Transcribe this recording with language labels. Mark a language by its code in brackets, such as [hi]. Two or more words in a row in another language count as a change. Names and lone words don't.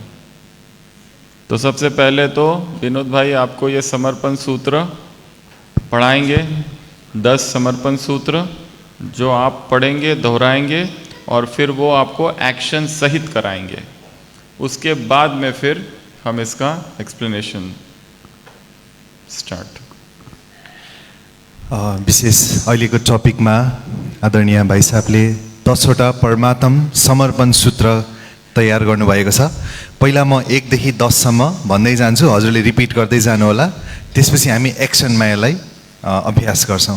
[hi] तो सबसे पहले तो विनोद भाई आपको ये समर्पण सूत्र पढ़ाएंगे, 10 समर्पण सूत्र जो आप पढ़ेंगे, दोहराएंगे और फिर वो आपको एक्शन सहित कराएंगे। उसके बाद में फिर हम इसका [en] explanation start. [ne] विशेष अहिलेको टपिकमा आदरणीय भाइ साहबले 10वटा परमात्म समर्पण सूत्र तयार गर्नुभएको छ। पहिला म 1 देखि 10 सम्म भन्दै जान्छु, हजुरले रिपिट गर्दै जानु होला। त्यसपछि हामी एक्सनमा यसलाई अभ्यास गर्छौँ।